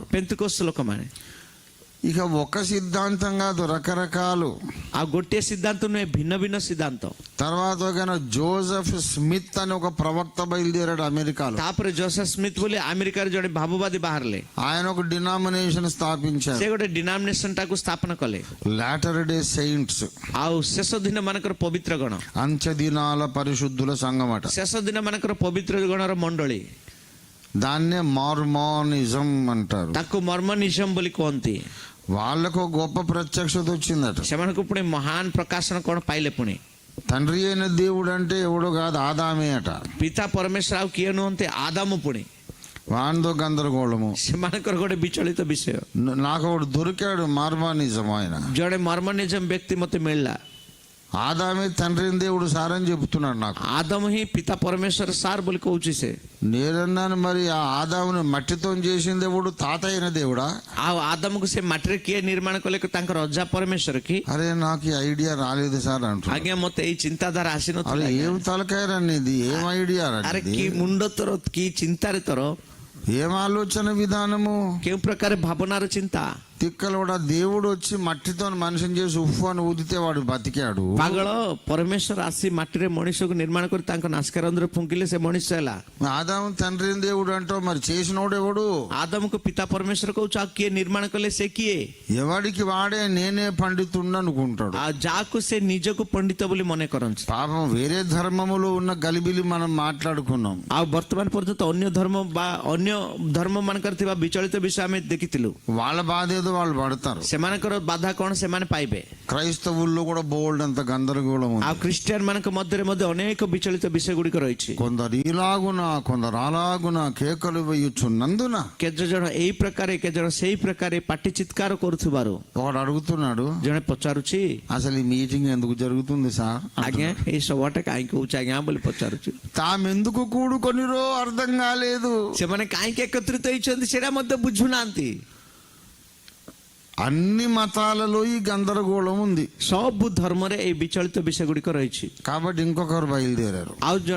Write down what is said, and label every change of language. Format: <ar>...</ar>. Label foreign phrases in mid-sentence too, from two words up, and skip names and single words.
<or>పెంతెకోస్తు ଲୋକମାନେ</or> <te>ఇక ఒక సిద్ధాంతం కాదు, రకరకాలు.</te> <or>ଆଉ ଗୋଟିଏ ସିଦ୍ଧାନ୍ତ ନୁହେଁ, ଭିନ୍ନ ଭିନ୍ନ ସିଦ୍ଧାନ୍ତ.</or> <te>తర్వాత ఒక జోసెఫ్ స్మిత్ అని ఒక ప్రవక్త బయలుదేరాడు అమెరికాలో.</te> <or>ତାପରେ ଜୋସେଫ ସ୍ମିଥ ବୋଲି ଆମେରିକାରେ ଜଣେ ଭାବବାଦୀ ବାହାରିଲେ.</or> <te>ఆయన ఒక డినామినేషన్ స్థాపించారు.</te> <or>ସେ ଗୋଟେ ଡିନାମିନେସନ ଟାକୁ ସ୍ଥାପନ କଲେ.</or> <te>లాటర్ డే సెయింట్స్,</te> <or>ଆଉ ଶେଷ ଦିନ ମାନଙ୍କର ପବିତ୍ର ଗଣ,</or> <te>అంత్య దినాల పరిశుద్ధుల సంఘం అట.</te> <or>ଶେଷ ଦିନ ମାନଙ୍କର ପବିତ୍ର ଗଣର ମଣ୍ଡଳୀ,</or> <te>దాన్నే మార్మోనిజం అంటారు.</te> <or>ତାକୁ ମର୍ମନିଜମ ବୋଲି କୁହନ୍ତି.</or> <te>వాళ్ళకు గొప్ప ప్రత్యక్షత వచ్చిందట.</te> <or>ସେମାନଙ୍କୁ ପୁଣି ମହାନ ପ୍ରକାଶନ କଣ ପାଇଲେ? ପୁଣି</or> <te>తండ్రి అయిన దేవుడు అంటే ఎవడో కాదు, ఆదామే అట.</te> <or>ପିତା ପରମେଶ୍ୱର ଆଉ କିଏ ନୁହନ୍ତି? ଆଦାମ. ପୁଣି</or> <te>వాందో గందరగోళము.</te> <or>ସେମାନଙ୍କର ଗୋଟେ ବିଚଳିତ ବିଷୟ.</or> <te>నాకు ఒకడు దొరికాడు మార్మోనిజం. ఆయన</te> <or>ଜଣେ ମର୍ମନିଜମ ବ୍ୟକ୍ତି ମତେ ମିଳିଲା.</or> <te>ఆదామే తండ్రి అయిన దేవుడు సార్ అని చెప్తున్నాడు నాకు.</te> <or>ଆଦମ ହିଁ ପିତା ପରମେଶ୍ୱର ସାର୍ ବୋଲି କହୁଛି ସେ.</or> <te>నేనన్నాను, మరి ఆ ఆదాముని మట్టితో చేసిన దేవుడు తాత అయిన దేవుడా?</te> <or>ଆଉ ଆଦମକୁ ସେ ମାଟିରେ କିଏ ନିର୍ମାଣ କଲେ? ତାଙ୍କର ଅଜା ପରମେଶ୍ୱର କି?</or> <te>అరే నాకు ఈ ఐడియా రాలేదు సార్ అంటున్నాడు.</te> <or>ଆଜ୍ଞା ମତେ ଏଇ ଚିନ୍ତାଧାରା ଆସିନଥିଲା.</or> <te>ఏం తలకాయరని ఇది, ఏం ఐడియా</te> <or>ଆରେ କି ମୁଣ୍ଡ ତୋର, କି ଚିନ୍ତାରେ ତୋର,</or> <te>ఏం ఆలోచన విధానము,</te> <or>କେଉଁ ପ୍ରକାର ଭାବନାର ଚିନ୍ତା?</or> <te>తిక్కలవాడ దేవుడు వచ్చి మట్టితో మనిషిని చేసి ఉఫ్ఫు అని ఊదితే వాడు బతికాడు.</te> <or>ପାଗଳ, ପରମେଶ୍ୱର ଆସି ମାଟିରେ ମଣିଷକୁ ନିର୍ମାଣ କରି ତାଙ୍କ ନାସିକାରନ୍ଧ୍ରରେ ଫୁଙ୍କିଲେ ସେ ମଣିଷ ହେଲା.</or> <te>ఆదాము తండ్రి అయిన దేవుడు అంటావు, మరి చేసినోడు ఎవడు?</te> <or>ଆଦମକୁ ପିତା ପରମେଶ୍ୱର କହୁଛୁ, ଆଉ କିଏ ନିର୍ମାଣ କଲେ? ସେ କିଏ?</or> <te>ఎవడికి వాడే నేనే పండితుడు అనుకుంటాడు.</te> <or>ଆଉ ଯାହାକୁ ସେ ନିଜକୁ ପଣ୍ଡିତ ବୋଲି ମନେ କରନ୍ତି.</or> <te>పాపం వేరే ధర్మములో ఉన్న గలిబిలి మనం మాట్లాడుకున్నాం.</te> <or>ଆଉ ବର୍ତ୍ତମାନ పର୍ଯ୍ୟନ୍ତ ଅନ୍ୟ ଧର୍ମ ବା ଅନ୍ୟ ଧର୍ମ ମାନଙ୍କର ଥିବା ବିଚଳିତ ବିଷୟ ଆମେ ଦେଖିଥିଲୁ.</or> <te>వాళ్ళ బాధ ఏదో వాళ్ళు పడతారు.</te> <or>ସେମାନଙ୍କର ବାଧା କଣ ସେମାନେ ପାଇବେ.</or> <te>క్రైస్తవుల్లో కూడా బోల్డ్ అంత గందరగోళం ఉంది.</te> <or>ଆଉ ଖ୍ରୀଷ୍ଟିଆନ ମାନଙ୍କ ମଧ୍ୟରେ ମଧ୍ୟ ଅନେକ ବିଚଳିତ ବିଷୟ ଗୁଡ଼ିକ ରହିଛି.</or> <te>కొందరు ఇలాగున కొందరు అలాగున కేకలు వేయుచున్నందున,</te> <or>କେତେ ଜଣ ଏଇ ପ୍ରକାରେ, କେତେ ଜଣ ସେଇ ପ୍ରକାରେ ପାଟି ଚିତ୍କାର କରୁଥିବାରୁ</or> <te>ఒకడు అడుగుతున్నాడు,</te> <or>ଜଣେ ପଚାରୁଛି,</or> <te>అసలు ఈ మీటింగ్ ఎందుకు జరుగుతుంది సార్?</te> <or>ଆଜ୍ଞା ଏଇ ସଭାଟା କାହିଁକି ହଉଛି ଆଜ୍ଞା ବୋଲି ପଚାରୁଛି.</or> <te>తామెందుకు కూడుకొనిరో అర్థం కాలేదు.</te> <or>ସେମାନେ କାହିଁକି ଏକତ୍ରିତ ହେଇଛନ୍ତି ସେଇଟା ମଧ୍ୟ ବୁଝୁନାହାନ୍ତି.</or> <te>అన్ని మతాలలో ఈ గందరగోళం ఉంది.</te> <or>ସବୁ ଧର୍ମରେ ଏଇ ବିଚଳିତ ବିଷୟ ଗୁଡ଼ିକ ରହିଛି.</or> <te>కాబట్టి ఇంకొకరు బయలుదేరారు.</te> <or>ଆଉ ଜଣେ</or>